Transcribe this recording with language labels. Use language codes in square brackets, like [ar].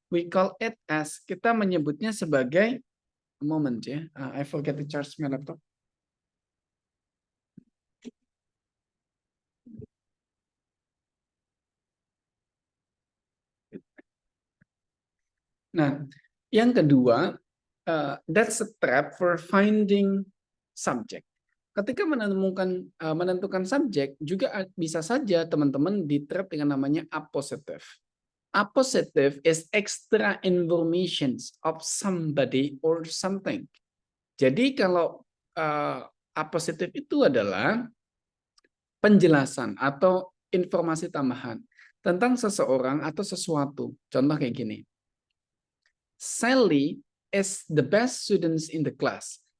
[en] We call it as, [id] kita menyebutnya sebagai moment ya. [en] I forget to charge my laptop. [id] Nah, yang kedua, [en] that's a trap for finding subject. [id] Ketika menentukan subjek, juga bisa saja teman-teman di trap dengan namanya appositive. [en] Appositive is extra informations of somebody or something. [id] Jadi kalau appositive itu adalah penjelasan atau informasi tambahan tentang seseorang atau sesuatu. Contoh kayak gini. [en] Sally is the best student in the class.